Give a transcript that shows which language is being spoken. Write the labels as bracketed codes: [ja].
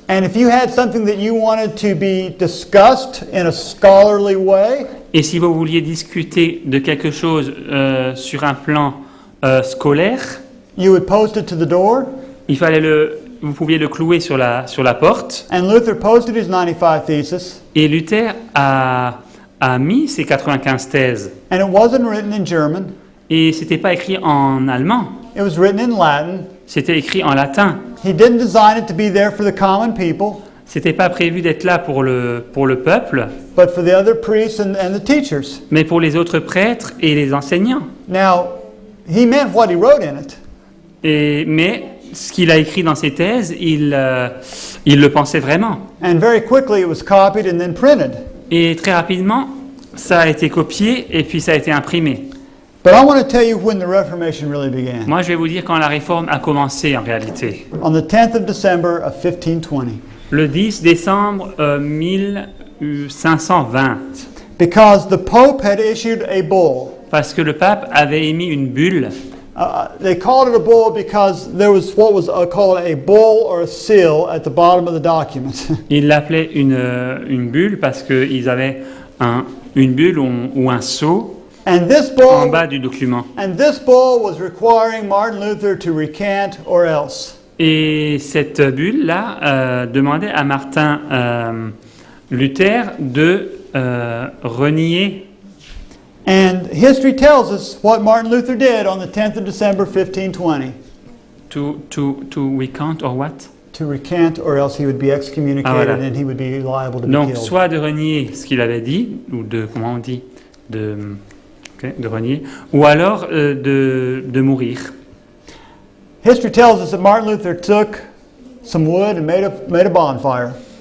[en] And if you had something that you wanted to be discussed in a scholarly way, [fr] Et si vous vouliez discuter de quelque chose sur un plan scolaire, [en] you would post it to the door. [fr] vous pouviez le clouer sur la porte. [en] And Luther posted his 95 thesis, [fr] Et Luther a mis ses 95 thèses. [en] and it wasn't written in German. [fr] Et c'était pas écrit en allemand, [en] It was written in Latin. [fr] c'était écrit en latin. [en] He didn't design it to be there for the common people, [fr] C'était pas prévu d'être là pour le peuple, [en] but for the other priests and the teachers. [fr] mais pour les autres prêtres et les enseignants. [en] Now, he meant what he wrote in it. [fr] Mais ce qu'il a écrit dans ses thèses, il le pensait vraiment. [en] And very quickly it was copied and then printed. [fr] Et très rapidement, ça a été copié et puis ça a été imprimé. [en] But I want to tell you when the Reformation really began. [fr] Moi, je vais vous dire quand la réforme a commencé en réalité. [en] On the 10th of December of 1520. [fr] Le 10 décembre 1520. [en] Because the Pope had issued a bull. [fr] Parce que le pape avait émis une bulle. [en] They called it a bull because there was what was called a bull or a seal at the bottom of the document. [fr] Ils l'appelaient une bulle parce qu'ils avaient une bulle ou un sceau [en] And this [fr] en [en] bull [fr] bas du document. [en] was requiring Martin Luther to recant or else. [fr] Et cette bulle-là demandait à Martin Luther de renier. [en] And history tells us what Martin Luther did on the 10th of December 1520. To recant or what? To recant or else he would be excommunicated [fr] voilà. [en] and he would be liable to be [fr] Donc, [en] killed. [fr] soit de renier ce qu'il avait dit, ou comment on dit, de renier, ou alors de mourir. [en] History tells us that Martin Luther took some wood and made a bonfire.